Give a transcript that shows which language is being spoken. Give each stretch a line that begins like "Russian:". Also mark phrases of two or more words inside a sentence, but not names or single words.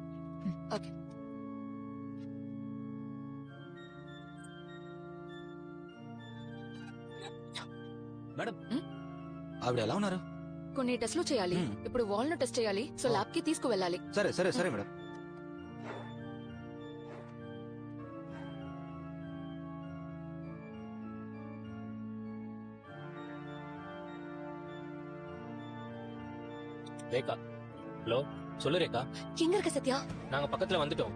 Telugu: ఓకే. మేడం ఆవిడ ఎలా ఉన్నారు? కొన్ని టెస్ట్లు చేయాలి. ఇప్పుడు వాల్నట్ టెస్ట్ చేయాలి. సో ల్యాబ్ కి తీసుకువెళ్ళాలి. సరే సరే సరే మేడం.
Tamil: ரேகா, ஹலோ, சொல்லு ரேகா. எங்க இருக்க சத்யா? நாங்க பக்கத்துல வந்துட்டோம்.